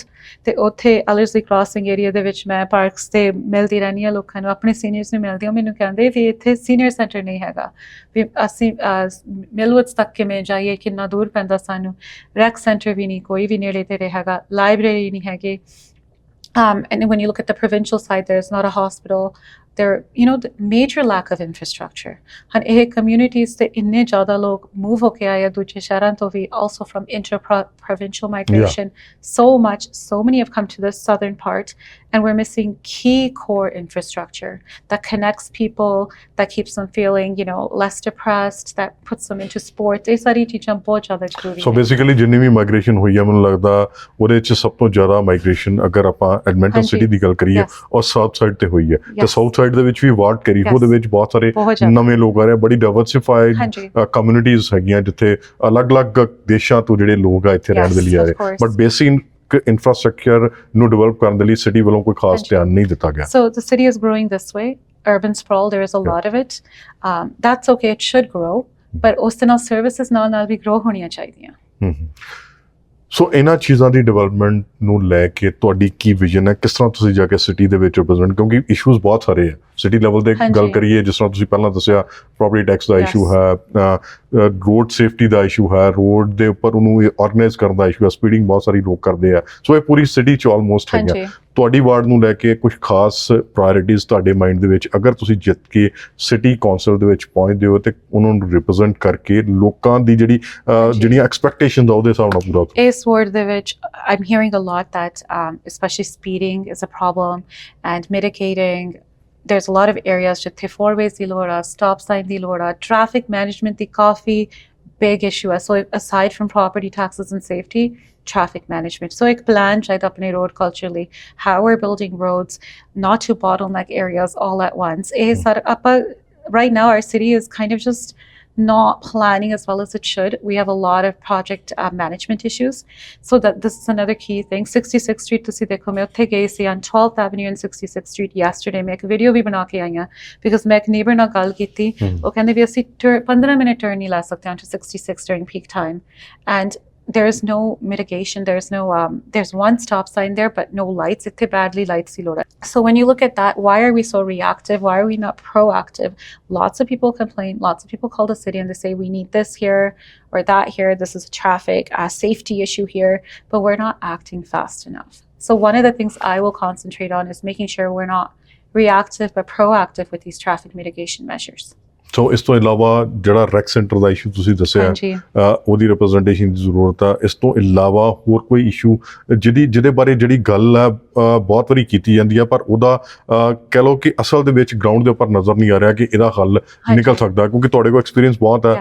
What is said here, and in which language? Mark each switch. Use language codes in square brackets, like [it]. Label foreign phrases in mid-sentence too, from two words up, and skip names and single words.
[pa] ਤੇ ਉੱਥੇ Ellerslie crossing ਏਰੀਆ ਦੇ ਵਿੱਚ ਮੈਂ ਪਾਰਕਸ ਤੇ ਮਿਲਦੀ ਰਹਿੰਦੀ ਹਾਂ ਲੋਕਾਂ ਨੂੰ, ਆਪਣੇ ਸੀਨੀਅਰਸ ਨੂੰ ਮਿਲਦੀ ਹਾਂ, ਮੈਨੂੰ ਕਹਿੰਦੇ ਵੀ ਇੱਥੇ [en] senior centre [pa] ਨਹੀਂ ਹੈਗਾ, ਵੀ ਅਸੀਂ ਮਿਲਵੁੱਡਸ ਤੱਕ ਕਿਵੇਂ ਜਾਈਏ, ਕਿੰਨਾ ਦੂਰ ਪੈਂਦਾ ਸਾਨੂੰ, [en] rec centre [pa] ਵੀ ਨਹੀਂ, ਕੋਈ ਵੀ ਨੇੜੇ ਤੇੜੇ ਹੈਗਾ, ਲਾਇਬ੍ਰੇਰੀ ਨਹੀਂ ਹੈਗੀ। [en] And when you look at the provincial side, there's not a hospital. There, the major lack of infrastructure. [pa] And ਇਹ communities ਤੇ ਇੰਨੇ ਜ਼ਿਆਦਾ ਲੋਕ move ਹੋ ਕੇ ਆਏ ਆ ਦੂਜੇ ਸ਼ਹਿਰਾਂ ਤੋਂ ਵੀ, [en] also from inter-provincial migration. So many have come to the southern part, and we're missing key core infrastructure that connects people, that keeps them feeling, less depressed, that puts them into sport. [pa] ਇਹ ਸਾਰੀ ਚੀਜ਼ਾਂ ਬਹੁਤ ਜ਼ਿਆਦਾ ਜ਼ਰੂਰੀ ਸੋ ਨੇ। ਬੇਸਿਕਲੀ ਜਿੰਨੀ ਵੀ ਮਾਈਗ੍ਰੇਸ਼ਨ ਹੋਈ ਹੈ ਮੈਨੂੰ ਲੱਗਦਾ ਉਹਦੇ 'ਚ ਸਭ ਤੋਂ ਜ਼ਿਆਦਾ ਮਾਈਗ੍ਰੇਸ਼ਨ ਅਗਰ ਆਪਾਂ ਐਡਮਿੰਟਨ ਹਾਂਜੀ। ਸਿਟੀ ਦੀ ਗੱਲ ਕਰੀਏ [en] Yes. [pa] ਔਰ [en] south side [pa] ਤੇ ਹੋਈ ਹੈ, ਤੇ [en] Yes. south side [pa] ਦੇ ਵਿੱਚ ਵੀ ਵਾਰਡ ਕਰੀਹੋ [en] Yes. [pa] ਦੇ ਵਿੱਚ ਬਹੁਤ ਸਾਰੇ ਬਹੁਤ ਜ਼ਿਆਦਾ। ਨਵੇਂ ਲੋਕ ਆ ਰਹੇ, ਬੜੀ ਡਾਈਵਰਸਿਫਾਈਡ ਹਾਂਜੀ। ਕਮਿਊਨਿਟੀਜ਼ ਹੈਗੀਆਂ ਜਿੱਥੇ ਅਲੱਗ-ਅਲੱਗ ਦੇਸ਼ਾਂ ਤੋਂ ਜਿਹੜੇ ਲੋਕ ਆ ਇੱਥੇ ਰਹਿਣ ਦੇ ਲਈ ਆ [en] Yes, [pa] ਰਹੇ, [en] of course. but basic infrastructure [pa] ਨੂੰ ਡਿਵੈਲਪ ਕਰਨ ਦੇ ਲਈ ਸਿਟੀ ਵੱਲੋਂ ਕੋਈ ਖਾਸ ਹਾਂਜੀ। ਧਿਆਨ ਨਹੀਂ ਦਿੱਤਾ ਗਿਆ। [en] So the city is growing this way. Urban sprawl, there is a Yeah. lot of it. That's okay, it should grow, but [pa] ਉਸ ਦੇ ਨਾਲ services ਨਾਲ ਵੀ grow ਹੋਣੀਆਂ ਚਾਹੀਦੀਆਂ। ਹੂੰ। ਸੋ ਇਹਨਾਂ ਚੀਜ਼ਾਂ ਦੀ ਡਿਵੈਲਪਮੈਂਟ ਨੂੰ ਲੈ ਕੇ ਤੁਹਾਡੀ ਕੀ ਵਿਜ਼ਨ ਹੈ, ਕਿਸ ਤਰ੍ਹਾਂ ਤੁਸੀਂ ਜਾ ਕੇ ਸਿਟੀ ਦੇ ਵਿੱਚ ਰਿਪਰੈਜ਼ੈਂਟ, ਕਿਉਂਕਿ ਇਸ਼ੂਜ਼ ਬਹੁਤ ਸਾਰੇ ਹੈ [en] city level [pa] ਤੇ ਹਾਂਜੀ। ਗੱਲ ਕਰੀਏ, ਜਿਸ ਤਰ੍ਹਾਂ ਤੁਸੀਂ ਪਹਿਲਾਂ ਦੱਸਿਆ [en] property tax [pa] ਦਾ [en] Yes. [pa] ਇਸ਼ੂ ਹੈ, [en] road safety [pa] ਦਾ ਇਸ਼ੂ ਹੈ, ਰੋਡ ਦੇ ਉੱਪਰ ਉਹਨੂੰ ਆਰਗੇਨਾਈਜ਼ ਕਰਨ ਦਾ ਇਸ਼ੂ ਹੈ, ਸਪੀਡਿੰਗ ਬਹੁਤ ਸਾਰੀ ਲੋਕ ਕਰਦੇ ਆ, ਸੋ ਇਹ ਪੂਰੀ ਸਿਟੀ 'ਚ ਆਲਮੋਸਟ ਹੈਗੀਆਂ। ਹਾਂਜੀ। ਤੁਹਾਡੀ ਵਾਰਡ ਨੂੰ ਲੈ ਕੇ ਕੁਝ ਖਾਸ ਪ੍ਰਾਇੋਰਟੀਜ਼ ਤੁਹਾਡੇ ਮਾਈਂਡ ਦੇ ਵਿੱਚ, ਅਗਰ ਤੁਸੀਂ ਜਿੱਤ ਕੇ [en] city council [pa] ਦੇ ਵਿੱਚ ਪਹੁੰਚਦੇ ਹੋ ਤੇ ਉਹਨਾਂ ਨੂੰ ਰਿਪਰੈਜ਼ੈਂਟ ਕਰਕੇ ਲੋਕਾਂ ਦੀ ਜਿਹੜੀਆਂ ਐਕਸਪੈਕਟੇਸ਼ਨਸ ਆ ਉਹਦੇ ਹਿਸਾਬ ਨਾਲ ਪੂਰਾ ਕਰੋ। ਇਸ ward ਦੇ ਵਿੱਚ [en] I'm hearing a lot that especially speeding is a problem, and mitigating, there's a lot of areas [pa] ਜਿੱਥੇ 4 ways ਦੀ ਲੋੜ ਆ, [en] stop sign [pa] ਦੀ ਲੋੜ ਆ, [en] traffic management [pa] ਦੀ ਕਾਫੀ [en] big issue [pa] ਹੈ। [en] So aside from property taxes and safety, traffic management. So [pa] ਇੱਕ plan ਚਾਹੀਦਾ ਆਪਣੇ road culture ਲਈ, [en] how we're building roads, not to bottleneck areas all at once. [pa] ਇਹ ਸਾਰਾ ਆਪਾਂ, [en] right now our city is kind of just not planning as well as it should. We have a lot of project management issues. So this is another key thing. 66th Street, [pa] ਤੁਸੀਂ ਦੇਖੋ ਮੈਂ ਉੱਥੇ ਗਈ ਸੀ [en] on 12th Avenue and 66th Street yesterday. [pa] ਮੈਂ ਇੱਕ ਵੀਡੀਓ ਵੀ ਬਣਾ ਕੇ ਆਈ ਹਾਂ because ਮੈਂ ਇੱਕ neighbor ਨਾਲ ਗੱਲ ਕੀਤੀ, ਉਹ ਕਹਿੰਦੇ ਵੀ ਅਸੀਂ 15 ਮਿੰਟ turn ਨਹੀਂ ਲੈ ਸਕਦੇ [en] onto 66 during peak time, and there is no mitigation, there's one stop sign there but no lights. [pa] Itthe badly lights di load. [en] So when you look at that, why are we so reactive? Why are we not proactive? Lots of people complain, lots of people call the city and they say we need this here or that here, this is a traffic safety issue here, but we're not acting fast enough. So one of the things I will concentrate on is making sure we're not reactive but proactive with these traffic mitigation measures. [pa] ਸੋ ਇਸ ਤੋਂ ਇਲਾਵਾ ਜਿਹੜਾ [en] rec centre [pa] ਦਾ ਇਸ਼ੂ ਤੁਸੀਂ ਦੱਸਿਆ, ਹਾਂਜੀ। ਉਹਦੀ ਰਿਪਰੈਜ਼ੈਂਟੇਸ਼ਨ ਦੀ ਜ਼ਰੂਰਤ ਆ। ਇਸ ਤੋਂ ਇਲਾਵਾ ਹੋਰ ਕੋਈ ਇਸ਼ੂ ਜਿਹਦੇ ਬਾਰੇ ਜਿਹੜੀ ਗੱਲ ਆ ਬਹੁਤ ਵਾਰੀ ਕੀਤੀ ਜਾਂਦੀ ਆ, ਪਰ ਉਹਦਾ ਕਹਿ ਲਓ ਕਿ ਅਸਲ ਦੇ ਵਿੱਚ ਗਰਾਊਂਡ ਦੇ ਉੱਪਰ ਨਜ਼ਰ ਨਹੀਂ ਆ ਰਿਹਾ ਕਿ ਇਹਦਾ ਹੱਲ ਨਿਕਲ ਸਕਦਾ, ਕਿਉਂਕਿ ਤੁਹਾਡੇ ਕੋਲ ਐਕਸਪੀਰੀਅੰਸ ਬਹੁਤ ਹੈ।